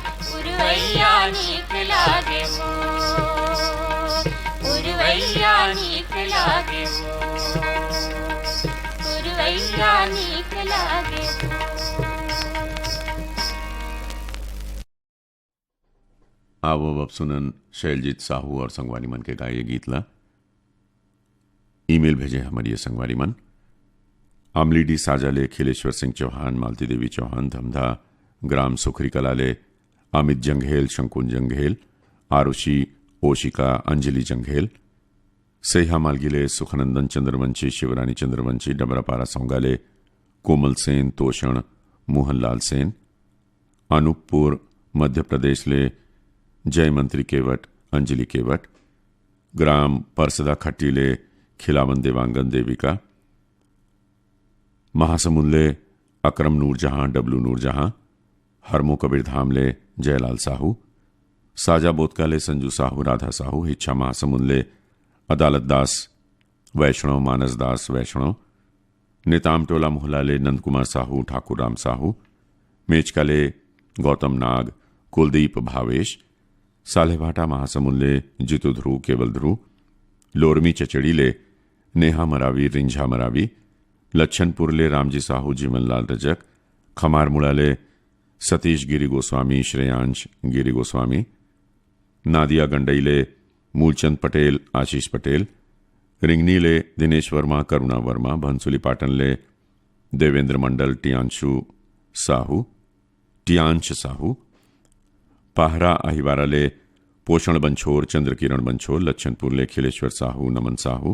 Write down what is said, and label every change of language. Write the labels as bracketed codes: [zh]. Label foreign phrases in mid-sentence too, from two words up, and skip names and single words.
[hne] पुरवैया नीक लागे हो, पुरवैया नीक लागे हो, पुरवैया नीक लागे हो। आओ अब सुनन शैलजीत साहू और संगवारी मन के गाये गीत ला। ईमेल भेजे हमारी संगवारी मन आमली डी साजाले खिलेश्वर सिंह चौहान, मालती देवी चौहान, धमधा ग्राम सुखरी कलाले अमित जंघेल, शंकुन जंघेल, आरुषि ओशिका, अंजलि जंघेल, सेहा मालगिले सुखनंदन चंद्रवंशी, शिवरानी चंद्रवंशी, डबरापारा सौंगाले कोमल सेन, तोषण मोहनलाल सेन, अनूपपुर मध्य प्रदेश ले जय मंत्री केवट, अंजलि केवट, ग्राम परसदा खट्टीले खिलावन देवांगन देविका, महासमुंदले अकरम नूरजहां, डब्लू नूरजहां, हरमो कबीर धामले जयलाल साहू, साजा बोतकाले संजू साहू, राधा साहू, हिच्छा महासमुंदले अदालत दास वैष्णव, मानस दास वैष्णव, नेताम टोला मोहलाले नंद कुमार साहू, ठाकुर राम साहू, मेचकाले गौतम नाग, कुलदीप भावेश, सालेभाटा महासमुंदले जितु ध्रुव, केवल ध्रुव, लोरमी चचड़ीले नेहा मरावी, रिंझा मरावी, लच्छनपुरले रामजी साहू, जीवनलाल रजक, खमार मुड़ाले सतीश गिरी गोस्वामी, श्रेयांश गिरी गोस्वामी, नादिया गंडईले मूलचंद पटेल, आशीष पटेल, रिंगनीले दिनेश वर्मा, करुणा वर्मा, भंसुली पाटनले देवेंद्र मंडल, टियांश साहू, पाहरा अहिवाराले पोषण बंछोर, चंद्रकिरण बंछोर, लच्छनपुरले खिलेश्वर साहू, नमन साहू,